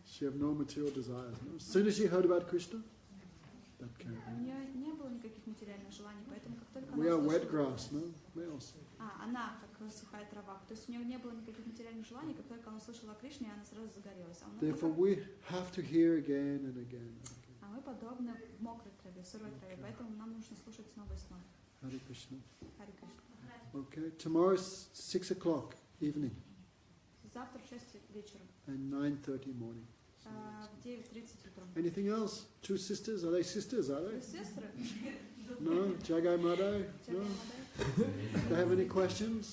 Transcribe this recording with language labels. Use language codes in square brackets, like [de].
[en] She have no material desires. No? As soon as she heard about Krishna, that came. [ru] У нее не было никаких материальных желаний, поэтому как только [en] We are [ru] она [en] wet [ru] слышала... [en] grass, no? Males. [ru] Она как сухая трава. То есть у нее не было никаких материальных желаний, как только она услышала о Кришне, она сразу загорелась. [en] Therefore, we have to hear again and again and again. [ru] А мы подобны мокрой траве, сырой траве, поэтому нам нужно слушать снова и снова. [en] Hare Krishna. [ru] Хари Кришна. [en] Okay, tomorrow's 6 o'clock evening [ru] Завтра в 6 вечера, [en] and 9:30 morning. [ru] в 9:30 утром. [en] Anything else? Two sisters? Are they sisters? Are [ru] Вы [en] they? [ru] сестры? [en] No? Jagai Madai? No? Do they have any questions?